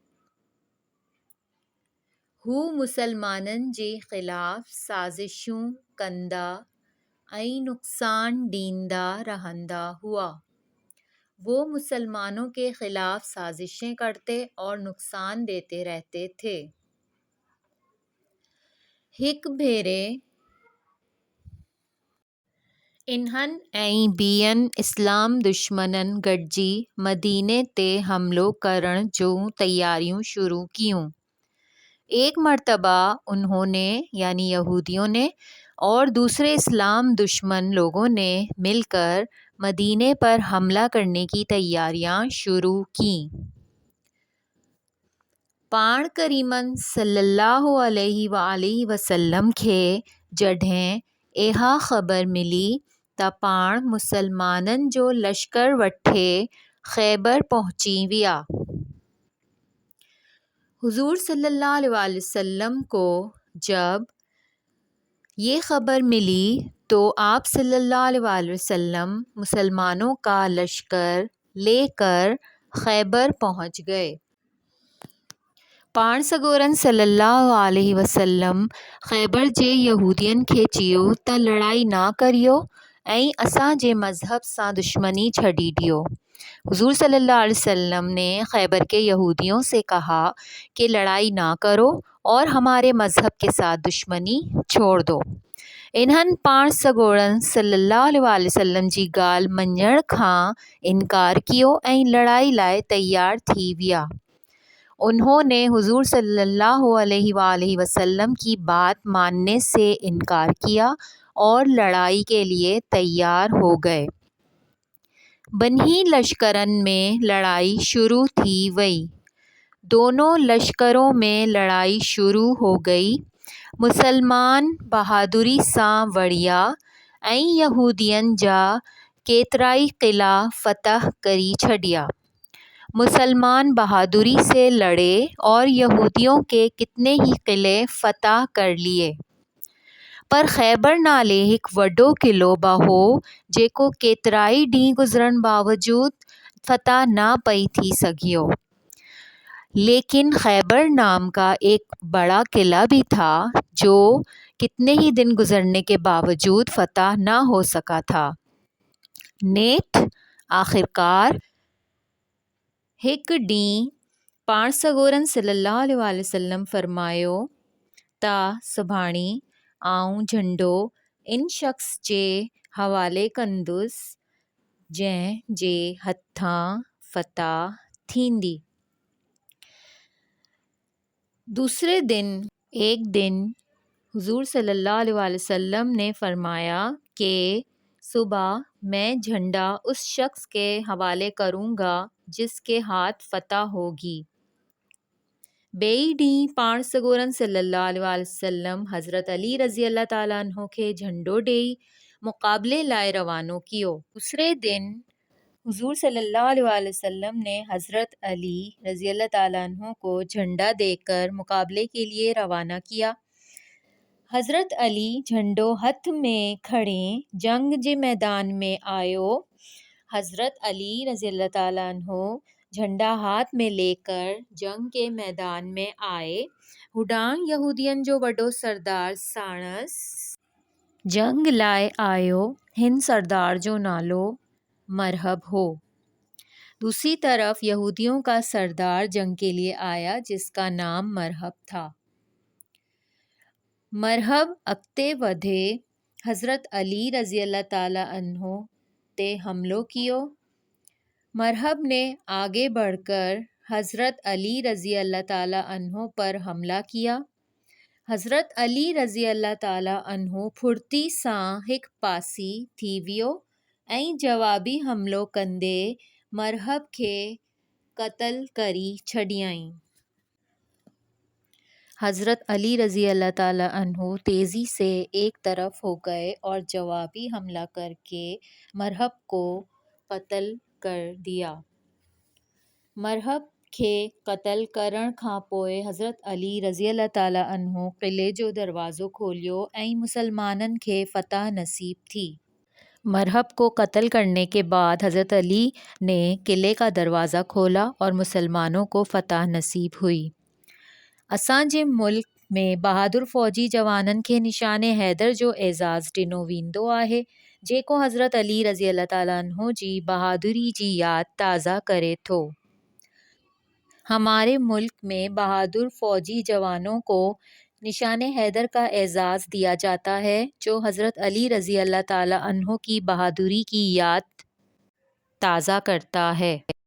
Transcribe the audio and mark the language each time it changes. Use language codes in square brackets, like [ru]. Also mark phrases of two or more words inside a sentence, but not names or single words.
[sd] ہو مسلمانن جے خلاف سازشوں کندا ائیں نقصان ڈیندا رہندا ہوا۔ [ur] وہ مسلمانوں کے خلاف سازشیں کرتے اور نقصان دیتے رہتے تھے۔ [sd] ہک بھیرے انہن ائیں بیئن اسلام دشمنن گڈجی مدینے تے حملو کرن جوں تیاریوں شروع کیوں۔ [ur] ایک مرتبہ انہوں نے یعنی یہودیوں نے اور دوسرے اسلام دشمن لوگوں نے مل کر مدینے پر حملہ کرنے کی تیاریاں شروع کیں۔ [sd] پاڻ کریمن [ar] صلی اللہ علیہ وآلہ وسلم [sd] کھے جڈہیں ایہا خبر ملی تا پاڻ مسلمانن جو لشکر وٹھے خیبر پہنچی ویا۔ [ur] حضور [ar] صلی اللہ علیہ وآلہ وسلم [ur] کو جب یہ خبر ملی تو آپ [ar] صلی اللہ علیہ وآلہ وسلم [ur] مسلمانوں کا لشکر لے کر خیبر پہنچ گئے۔ [sd] پاڻ سڳورن [ar] صلی اللہ علیہ وسلم [sd] خیبر جے یہودین کھے چیو تا لڑائی نہ کریو ائیں اساں جے مذہب سان دشمنی چھڈی ڈیو۔ [ur] حضور [ar] صلی اللہ علیہ وسلم [ur] نے خیبر کے یہودیوں سے کہا کہ لڑائی نہ کرو اور ہمارے مذہب کے ساتھ دشمنی چھوڑ دو۔ [sd] انہن پاڻ سڳورن [ar] صلی اللہ علیہ وآلہ وسلم [sd] جی ڳالھ مڃڻ کھان انکار کیو ائیں لڑائی لائے تیار تھی ویا۔ [ur] انہوں نے حضور [ar] صلی اللہ علیہ وآلہ وسلم [ur] کی بات ماننے سے انکار کیا اور لڑائی کے لیے تیار ہو گئے۔ [sd] بنہی لشکرن میں لڑائی شروع تھی وئی۔ [ur] دونوں لشکروں میں لڑائی شروع ہو گئی۔ [sd] مسلمان بہادری سان وڑیا ائیں یہودین جا کیترائی قلعہ فتح کری چھڈیا۔ [ur] مسلمان بہادری سے لڑے اور یہودیوں کے کتنے ہی قلعے فتح کر لیے۔ [sd] پر خیبر نالے ہک وڈو قلعو با ہو جیکو کیترائی ڈینہں گزرن باوجود فتح نہ پئی تھی سگھیو۔ [ur] لیکن خیبر نام کا ایک بڑا قلعہ بھی تھا جو کتنے ہی دن گزرنے کے باوجود فتح نہ ہو سکا تھا۔ [sd] نیٹھ آخرکار ہک ڈینہں پاڻ سڳورن [ar] صلی اللہ علیہ وآلہ وسلم [sd] فرمایو تا سڀاڻي آئون جھنڊو ان شخص جے حوالے کندس جنهن جي هٿان فتح ٿيندي۔ [ur] دوسرے دن ایک دن حضور [ar] صلی اللہ علیہ وآلہ وسلم [ur] نے فرمایا کہ صبح میں جھنڈا اس شخص کے حوالے کروں گا جس کے ہاتھ فتح ہوگی۔ [sd] بیئی ڈینہں پاڻ سڳورن [ar] صلی اللہ علیہ وآلہ وسلم [sd] حضرت علی [ar] رضی اللہ تعالیٰ عنہ [sd] کھے جھنڈو ڈیئی مقابلے لائے روانو کیو۔ [ur] دوسرے دن حضور [ar] صلی اللہ علیہ وآلہ وسلم [ur] نے حضرت علی [ar] رضی اللہ تعالیٰ عنہ [ur] کو جھنڈا دے کر مقابلے کے لیے روانہ کیا۔ [sd] حضرت علی جھنڈو ہتھ میں کھڑیں جنگ جے میدان میں آیو۔ [ur] حضرت علی [ar] رضی اللہ تعالیٰ عنہ [ur] جھنڈا ہاتھ میں لے کر جنگ کے میدان میں آئے۔ [sd] ہوڈانگ یہودین جو وڈو سردار ساڻس جنگ لائے آیو۔ ہن سردار جو نالو مرہب ہو۔ [ur] دوسری طرف یہودیوں کا سردار جنگ کے لیے آیا جس کا نام مرہب تھا۔ [sd] مرہب اڳتے وڌے حضرت علی [ar] رضی اللہ تعالیٰ عنہ [sd] تے حملو کیو۔ [ur] مرہب نے آگے بڑھ کر حضرت علی [ar] رضی اللہ تعالیٰ عنہ [ur] پر حملہ کیا۔ [sd] حضرت علی [ar] رضی اللہ تعالیٰ عنہ [sd] फुर्ती सां हिक पासी थी वियो ऐं जवाबी हमिलो कंदे मरहब खे क़त्ल करी छॾियईं। [ur] حضرت علی [ar] رضی اللہ تعالیٰ عنہ [ur] تیزی سے ایک طرف ہو گئے اور جوابی حملہ کرکے مرہب کو قتل کر دیا. [sd] मरहब खे क़त्ल करण खां पोइ हज़रत अली [ar] رضی اللہ تعالیٰ عنہ [sd] क़िले जो दरवाज़ो खोलियो ऐं मुसलमाननि खे फ़तह नसीब थी। [ur] مرہب کو قتل کرنے کے بعد حضرت علی نے قلعے کا دروازہ کھولا اور مسلمانوں کو فتح نصیب ہوئی. [sd] असांजे मुल्क में बहादुर फ़ौजी जवाननि खे निशाने हैदर जो एज़ाज़ ॾिनो वेंदो आहे, जेको हज़रत अली [ar] رضی اللہ تعالیٰ عنہ [sd] जी बहादुरी जी यादि ताज़ा करे थो। [ur] ہمارے ملک میں بہادر فوجی جوانوں کو نشانِ حیدر کا اعزاز دیا جاتا ہے، جو حضرت علی [ar] رضی اللہ تعالیٰ عنہ [ur] کی بہادری کی یاد تازہ کرتا ہے.